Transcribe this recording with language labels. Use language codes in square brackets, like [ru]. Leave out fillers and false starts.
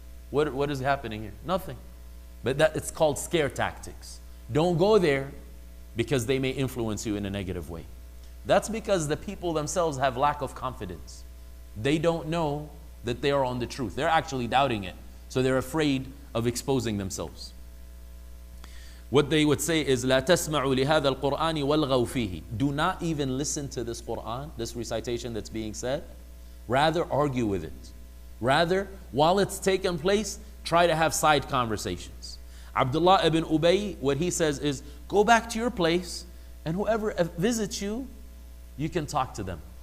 [en] What is happening here? Nothing. But it's called scare tactics. Don't go there because they may influence you in a negative way. That's because the people themselves have lack of confidence. They don't know that they are on the truth. They're actually doubting it. So they're afraid of exposing themselves. What they would say is, [ar] لا تسمعوا لهذا القرآن والغوا فيه. [en] Do not even listen to this Quran, this recitation that's being said. Rather, argue with it. Rather, while it's taking place, try to have side conversations. Abdullah ibn Ubay, what he says is, go back to your place, and whoever visits you, you can talk to them.